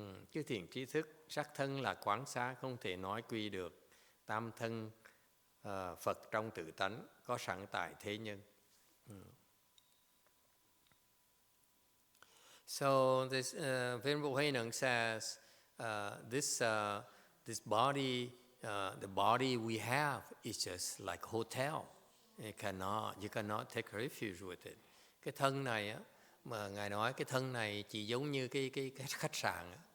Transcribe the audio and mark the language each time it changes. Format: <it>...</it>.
<vi>Chư thiền trí thức, sắc thân là quán xá, không thể nói quy được. Tam thân Phật trong tự tánh, có sẵn tại thế nhân.</vi> <en>So this Venerable Huay Nung says, this body, the body we have is just like hotel. You cannot take refuge with it.</en> <vi>Cái thân này á, mà Ngài nói cái thân này chỉ giống như cái khách sạn.</vi>